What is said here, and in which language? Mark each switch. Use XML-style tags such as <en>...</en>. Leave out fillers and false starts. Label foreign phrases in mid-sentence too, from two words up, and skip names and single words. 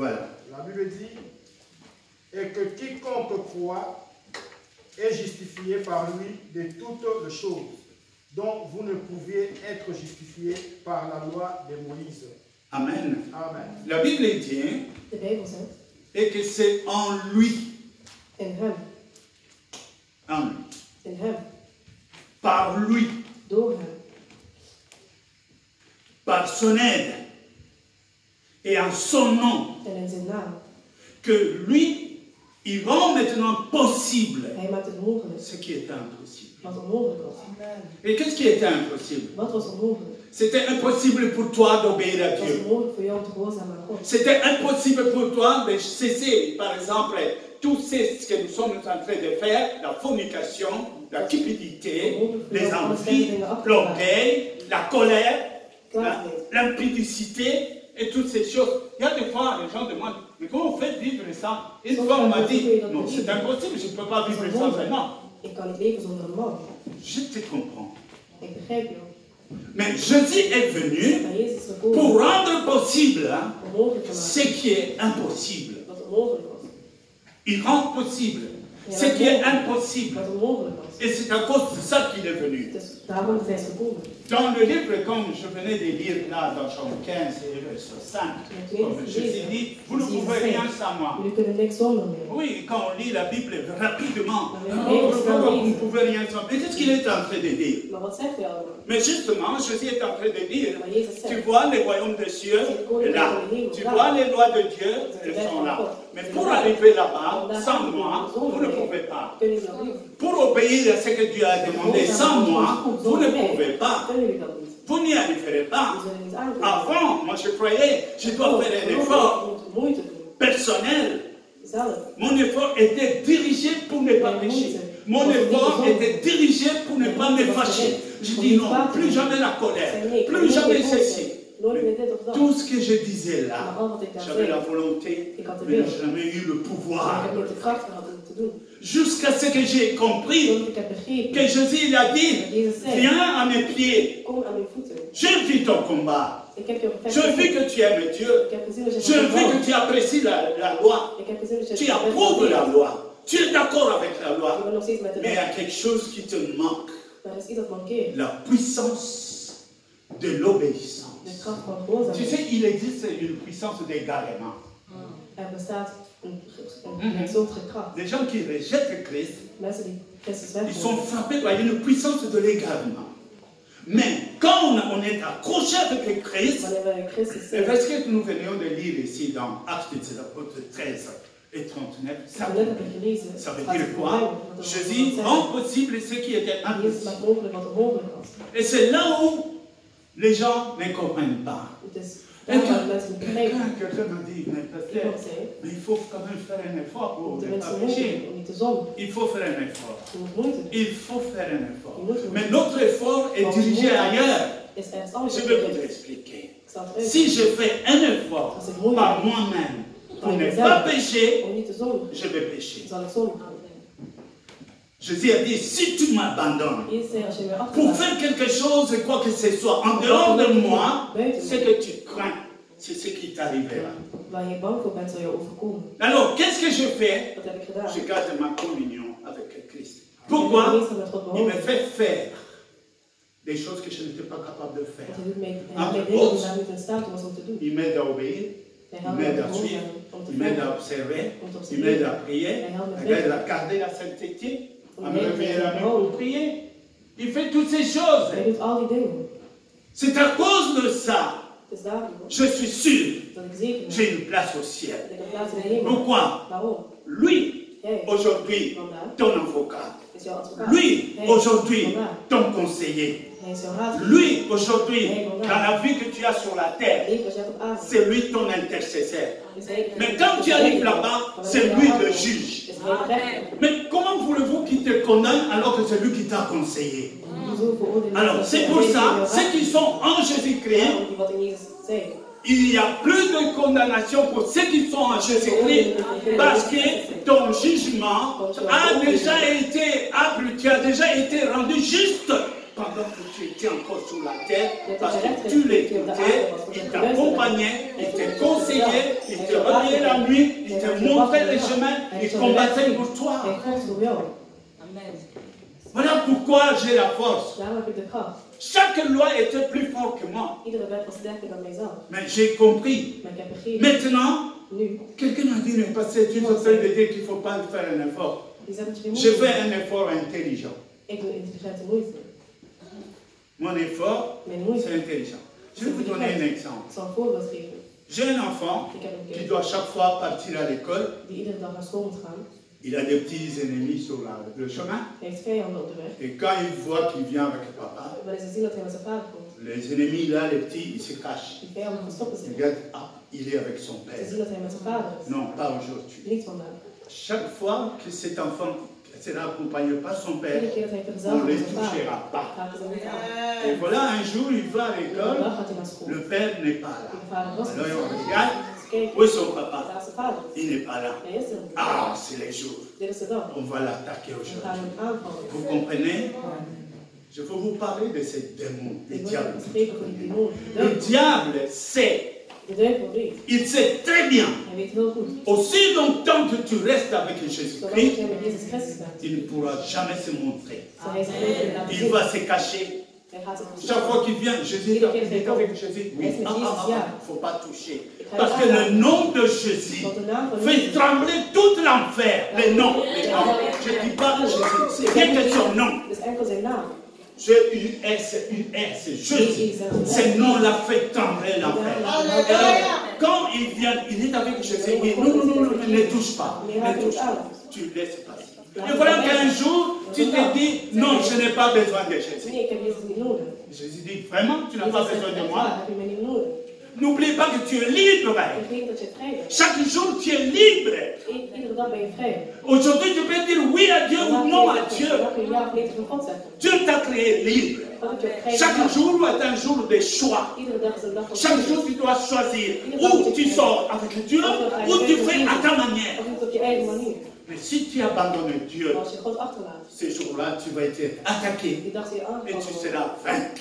<fr>La Bible dit, et que quiconque croit et justifiés par lui de toutes les choses, dont vous ne pouviez être justifiés par la loi de Moïse. Amen. Amen. La Bible dit</fr> <nl>De Bijbel zegt,</nl> <fr>et que c'est en lui,</fr> <nl>in hem,</nl> <fr>en lui,</fr> <nl>in hem,</nl> <fr>par lui,</fr> <nl>door hem,</nl> <fr>par son aide et en son nom,</fr> <nl>en in zijn naam.</nl> <fr>que lui, il rend maintenant possible</fr> <nl>Hij maakt het mogelijk,</nl> <fr>ce qui était impossible.</fr> <nl>wat onmogelijk was.</nl> <fr>Et qu'est-ce qui était impossible?</fr> <nl>Wat was onmogelijk?</nl> <fr>C'était impossible pour toi d'obéir à</fr> <nl>Het was</nl> <fr>Dieu.</fr> <nl>onmogelijk voor jou om te gehoorzamen aan God.</nl> <fr>C'était impossible pour toi de cesser, par exemple, tout ce que nous sommes en train de faire, la fornication, la cupidité, les envies, l'orgueil, la colère, l'impudicité et toutes ces choses. Il y a des fois, les gens demandent, mais comment on fait vivre ça? Une fois, on m'a dit, non, c'est impossible, je ne peux pas vivre sans un homme.</fr> <nl>Ik kan niet leven zonder een man.</nl> <fr>Je te comprends.</fr> <nl>Ik begrijp jou.</nl> <fr>Mais Jésus est venu</fr> <nl>Maar Jezus is</nl> <fr>pour</fr> <nl>gekomen</nl> <fr>rendre possible</fr> <nl>om mogelijk te</nl> <fr>ce</fr> <nl>maken</nl> <fr>qui est impossible.</fr> <nl>wat onmogelijk was.</nl> <fr>Il rend possible ce qui est impossible.</fr> <nl>Wat onmogelijk was.</nl> <fr>Et c'est à cause de ça qu'il est venu.</fr> <nl>Dus daarom is hij gekomen.</nl> <fr>Dans le livre, comme je venais de lire là, dans chapitre 15 et verset 5, comme Jésus dit, vous ne pouvez rien sans moi.</fr> <nl>Jullie kunnen niks zonder mij.</nl> <fr>Oui, quand on lit la Bible rapidement, Oui, vous ne pouvez rien sans moi. Mais qu'est-ce qu'il est en train de dire?</fr> <nl>Maar wat zegt hij allemaal?</nl> <fr>Mais justement, Jésus est en train de dire,</fr> <nl>Maar Jezus</nl> <fr>tu</fr> <nl>zegt,</nl> <fr>vois les royaumes des cieux, là. Tu vois les lois de Dieu, elles sont là. Mais pour arriver là-bas, sans moi, vous ne pouvez pas.</fr> <nl>kunnen jullie dat niet?</nl> <fr>Pour obéir à ce que Dieu a demandé sans moi, vous ne pouvez pas.</fr> <nl>Kunnen jullie dat niet?</nl> <fr>Vous n'y arriverez pas.</fr> <nl>We zullen niet aankomen.</nl> <fr>Avant, moi je croyais, je dois faire un effort</fr> <nl>Je moet moeite doen.</nl> <fr>personnel.</fr> <nl>Zelf.</nl> <fr>Mon effort était dirigé pour ne pas pécher. Mon effort était dirigé pour ne pas me fâcher. Je dis non, plus jamais la colère, plus jamais ceci.</fr> <nl>Nooit meer dit of dat.</nl> <fr>Tout ce que je disais</fr> <nl>Maar</nl> <fr>là,</fr> <nl>al wat ik daar</nl> <fr>j'avais la</fr> <nl>zei,</nl> <fr>volonté,</fr> <nl>ik had de</nl> <fr>mais</fr> <nl>wil.</nl> <fr>je n'ai jamais eu le</fr> <nl>Maar ik</nl> <fr>pouvoir.</fr> <nl>heb niet de kracht gehad om het te doen.</nl> <fr>Jusqu'à ce que j'ai compris</fr> <nl>Zodat ik heb begrepen</nl> <fr>que Jésus il a dit,</fr> <nl>dat Jezus zei,</nl> <fr>viens à mes pieds,</fr> <nl>kom aan mijn voeten.</nl> <fr>j'ai vu ton combat.</fr> <nl>Ik heb jou</nl> <fr>Je</fr> <nl>gevecht.</nl> <fr>vis que tu aimes Dieu.</fr> <nl>Ik heb gezien dat je</nl> <fr>Je</fr> <nl>van</nl> <fr>vis</fr> <nl>God</nl> <fr>que tu apprécies la loi.</fr> <nl>Ik heb gezien dat je</nl> <fr>Tu</fr> <nl>het</nl> <fr>approuves la loi. Tu es d'accord avec la</fr> <nl>Ik</nl> <fr>loi.</fr> <nl>ben nog steeds met de</nl> <fr>Mais il y</fr> <nl>wet.</nl> <fr>a quelque chose qui te manque.</fr> <nl>Er is iets dat mankeert.</nl> <fr>La puissance de l'obéissance.</fr> <nl>De kracht van</nl> <fr>Tu</fr> <nl>gehoorzaamheid.</nl> <fr>sais, il existe une puissance d'égarement.</fr> <nl>Er bestaat een soort kracht.</nl> <fr>Les gens qui rejettent Christ,</fr> <nl>Mensen die Christus</nl> <fr>ils sont</fr> <nl>wegnemen.</nl> <fr>frappés par une puissance de l'égarement. Mais quand on est accroché avec Christ,</fr> <nl>Wanneer wij Christus</nl> <fr>le</fr> <nl>zijn,</nl> <fr>verset que nous venions de lire ici dans Actes des Apôtres 13 et 39, ça,</fr> <nl>net heb ik gelezen,</nl> <fr>ça veut</fr> <nl>gaat</nl> <fr>dire</fr> <nl>het</nl> <fr>quoi?</fr> <nl>voorbij, wat er</nl> <fr>Jésus</fr> <nl>wordt</nl> <fr>rend</fr> <nl>gezegd.</nl> <fr>possible ce qui était</fr> <nl>Jezus</nl> <fr>impossible.</fr> <nl>maakt mogelijk wat onmogelijk was.</nl> <fr>Et c'est là où les gens ne comprennent pas.</fr> <nl>Het is</nl> <fr>Et</fr> <nl>daar waar mensen niet begrijpen.</nl> <fr>quelqu'un m'a dit, mais pasteur,</fr> <nl>Iemand zei,</nl> <fr>mais il faut quand même faire un effort pour</fr> <nl>de</nl> <fr>ne pas</fr> <nl>mensen moeite</nl> <fr>pécher.</fr> <nl>doen om niet te zondigen.</nl> <fr>Il faut faire un effort.</fr> <nl>Je moet moeite doen.</nl> <fr>Il faut faire un effort.</fr> <nl>Je moet</nl> <fr>Mais</fr> <nl>doen.</nl> <fr>notre effort est dirigé ailleurs.</fr> <nl>Is ergens anders</nl> <fr>Je vais vous</fr> <nl>gericht.</nl> <fr>expliquer.</fr> <nl>Ik zal het uitleggen.</nl> <fr>Si je fais un effort par moi-même pour ne pas pécher,</fr> <nl>Om niet te zondigen,</nl> <fr>je vais pécher.</fr> <nl>zal ik zondigen.</nl> <fr>Jésus a dit, si tu m'abandonnes</fr> <nl>Jezus zei, als je weer</nl> <fr>pour</fr> <nl>achterlaat,</nl> <fr>faire quelque chose, quoi que ce soit, en dehors de moi, ce que tu crains, c'est ce qui t'arrivera.</fr> <nl>waar je bang voor bent, zal je overkomen.</nl> <fr>Alors, qu'est-ce que je fais?</fr> <nl>Wat heb ik gedaan?</nl> <fr>Je garde ma communion avec Christ.</fr> <nl>Ik ben</nl> <fr>Pourquoi?</fr> <nl>meestal met God</nl> <fr>Il me</fr> <nl>behouden.</nl> <fr>fait faire des choses que je n'étais pas capable de faire.</fr> <nl>Want hij doet mij dingen die daar niet in staat was om te doen.</nl> <fr>Il m'aide à obéir,</fr> <nl>Hij</nl> <fr>il</fr> <nl>helpt mij</nl> <fr>m'aide</fr> <nl>te</nl> <fr>à suivre,</fr> <nl>gehoorzamen, om te</nl> <fr>il m'aide à</fr> <nl>volgen,</nl> <fr>observer,</fr> <nl>om te</nl> <fr>il m'aide à</fr> <nl>observeren,</nl> <fr>prier,</fr> <nl>Hij helpt me</nl> <fr>il m'aide</fr> <nl>verder.</nl> <fr>à garder la sainteté, à</fr> <nl>Om</nl> <fr>me</fr> <nl>mij</nl> <fr>réveiller la</fr> <nl>te</nl> <fr>nuit pour</fr> <nl>behouden.</nl> <fr>prier. Il fait toutes ces choses.</fr> <nl>Hij doet al die dingen.</nl> <fr>C'est à cause de ça,</fr> <nl>Het is daarom</nl> <fr>je suis sûr,</fr> <nl>dat ik zeker ben</nl> <fr>j'ai une place au ciel.</fr> <nl>dat ik een plaats in de hemel heb.</nl> <fr>Pourquoi?</fr> <nl>Waarom?</nl> <fr>Lui,</fr> <nl>Jij</nl> <fr>aujourd'hui,</fr> <nl>vandaag</nl> <fr>ton avocat.</fr> <nl>is jouw advocaat.</nl> <fr>Lui,</fr> <nl>Hij</nl> <fr>aujourd'hui,</fr> <nl>vandaag.</nl> <fr>ton conseiller.</fr> <nl>Hij is jouw raadgever.</nl> <fr>Lui, aujourd'hui, Hey, voilà. dans la vie que tu as sur la</fr> <nl>Het</nl> <fr>terre,</fr> <nl>leven wat je hebt op aarde.</nl> <fr>c'est lui ton intercesseur.</fr> <nl>Is hij-</nl> <fr>Mais quand tu arrives là-bas, c'est lui le juge.</fr> <nl>Is hij de rechter.</nl> <fr>Mais comment voulez-vous qu'il te condamne alors que c'est lui qui t'a conseillé?</fr> <nl>Hoezo veroordelen</nl> <fr>Alors,</fr> <nl>mensen</nl> <fr>c'est</fr> <nl>dat</nl> <fr>pour</fr> <nl>Jezus</nl> <fr>ça,</fr> <nl>jou</nl> <fr>ceux qui sont en Jésus-Christ,</fr> <nl>raadgeeft, die wat in Jezus zei.</nl> <fr>il n'y a plus de condamnation pour ceux qui sont en Jésus-Christ, parce que ton jugement a déjà été abru, tu as déjà été rendu juste pendant que tu étais encore sur la terre, parce que tu l'écoutais, il t'accompagnait, il te conseillait, il te réveillait la nuit, il te montrait les chemins, il combattait pour toi.</fr> <nl>Hij vocht voor jou.</nl> <fr>Voilà pourquoi j'ai la force.</fr> <nl>Daarom heb ik de kracht.</nl> <fr>Chaque loi était plus forte que moi.</fr> <nl>Iedere wet was sterker dan mijzelf.</nl> <fr>Mais j'ai compris.</fr> <nl>Maar ik heb begrepen.</nl> <fr>Maintenant,</fr> <nl>Nu.</nl> <fr>quelqu'un m'a dit, mais parce que tu es en train de dire qu'il ne faut pas faire un effort.</fr> <nl>Die zegt dat je geen</nl> <fr>Je</fr> <nl>moeite</nl> <fr>fais</fr> <nl>doet.</nl> <fr>un effort intelligent.</fr> <nl>Ik doe intelligente moeite.</nl> <fr>Mon effort,</fr> <nl>Mijn moeite.</nl> <fr>c'est intelligent. Je vais vous donner un exemple.</fr> <nl>Ik zal een voorbeeld geven.</nl> <fr>J'ai un enfant</fr> <nl>Ik heb een</nl> <fr>qui</fr> <nl>kind</nl> <fr>doit chaque fois partir à l'école.</fr> <nl>die iedere dag naar school moet gaan.</nl> <fr>Il a des petits ennemis sur le chemin.</fr> <nl>Hij heeft vijanden op de weg.</nl> <fr>Et quand il voit qu'il vient avec papa,</fr> <nl>Wanneer ze zien dat hij met zijn vader komt,</nl> <fr>les ennemis là, les petits, ils se cachent.</fr> <nl>die vijanden verstoppen</nl> <fr>Ils</fr> <nl>zich.</nl> <fr>regardent, ah, il est avec son</fr> <nl>Ze</nl> <fr>père.</fr> <nl>zien dat hij met zijn vader is.</nl> <fr>Non, pas aujourd'hui.</fr> <nl>Niet vandaag.</nl> <fr>Chaque fois que cet enfant sera accompagné par son père,</fr> <nl>Iedere keer dat hij</nl> <fr>on</fr> <nl>vergezeld</nl> <fr>ne</fr> <nl>wordt</nl> <fr>les</fr> <nl>met zijn vader,</nl> <fr>touchera pas.</fr> <nl>gaat hij ze niet aan.</nl> <fr>Et voilà, un jour, il va à</fr> <nl>En</nl> <fr>l'école,</fr> <nl>dan gaat hij naar school.</nl> <fr>le père n'est pas là.</fr> <nl>De vader was</nl> <fr>Alors</fr> <nl>niet.</nl> <fr>on regarde,</fr> <nl>Ze kijken,</nl> <fr>où est son papa?</fr> <nl>daar is zijn vader.</nl> <fr>Il n'est pas là.</fr> <nl>Hij is er niet.</nl> <fr>Ah, c'est les jours.</fr> <nl>Dit is de dag.</nl> <fr>On va l'attaquer</fr> <nl>We gaan</nl> <fr>aujourd'hui.</fr> <nl>hem aanvallen.</nl> <fr>Vous comprenez? Je veux vous parler de ces démons,</fr> <nl>Ik</nl> <fr>les</fr> <nl>wil</nl> <fr>diables.</fr> <nl>spreken van die demon.</nl> <fr>Le diable sait,</fr> <nl>De duivel weet.</nl> <fr>il sait très bien,</fr> <nl>Hij weet heel goed.</nl> <fr>aussi longtemps que tu restes avec</fr> <nl>Zolang</nl> <fr>Jésus-Christ,</fr> <nl>jij met Jezus Christus bent,</nl> <fr>il ne pourra jamais se montrer.</fr> <nl>zal hij zich leven laten</nl> <fr>Il</fr> <nl>zien.</nl> <fr>va se cacher.</fr> <nl>Hij gaat zich</nl> <fr>Chaque</fr> <nl>verstoppen.</nl> <fr>fois qu'il vient, Jésus est avec Jésus. Oui, il ne faut pas toucher. Parce que le nom de Jésus</fr> <nl>Want de naam van</nl> <fr>fait</fr> <nl>Jezus</nl> <fr>trembler tout l'enfer. Le nom, le nom. Je ne dis pas Jésus, c'est rien que son nom.</fr> <nl>is enkel zijn naam.</nl> <fr>J-U-S, c'est Jésus. Ce nom-là fait trembler l'enfer. Alors, quand il vient, il est avec Jésus. Oui, non, non, non, non, ne touche pas. Ne touche pas. Tu laisses passer. Et voilà qu'un jour, tu te dis, non, je n'ai pas besoin de Jésus.</fr> <nl>Nee, ik heb Jezus niet nodig.</nl> <fr>Jésus dit, vraiment, tu n'as pas besoin de moi.</fr> <nl>Heb je mij niet nodig?</nl> <fr>N'oublie pas que tu es libre.</fr> <nl>Vergeet dat je vrij bent.</nl> <fr>Chaque jour, tu es libre.</fr> <nl>Iedere dag ben je vrij.</nl> <fr>Aujourd'hui, tu peux dire oui à Dieu ou non à Dieu.</fr> <nl>Dan kun je ja of nee tegen God zeggen.</nl> <fr>Dieu t'a créé libre.</fr> <nl>God heb je vrij</nl> <fr>Chaque</fr> <nl>gemaakt.</nl> <fr>jour est un jour de choix.</fr> <nl>Iedere dag is een dag van</nl> <fr>Chaque</fr> <nl>keuze.</nl> <fr>jour, tu dois choisir où tu sors avec Dieu ou tu fais à ta manière.</fr> <nl>Of je doet op je eigen manier.</nl> <fr>Mais si tu abandonnes Dieu,</fr> <nl>Maar als je God achterlaat,</nl> <fr>ces jours-là, tu vas être attaqué</fr> <nl>die dag zal je</nl> <fr>et tu</fr> <nl>aangevallen worden.</nl> <fr>seras vaincu.</fr>